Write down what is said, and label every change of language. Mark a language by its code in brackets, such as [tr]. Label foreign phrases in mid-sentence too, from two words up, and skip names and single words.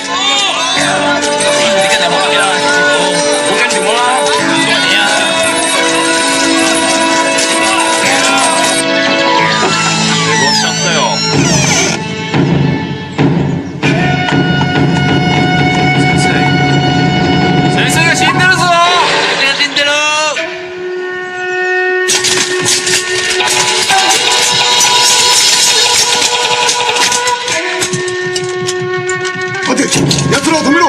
[yue] 你跟住我嚟啦，陳師傅，好跟住我啦，多謝你啊！我上隊哦。 [ja] 先生が死んでるぞ！死んでる！待て、奴らを止めろ。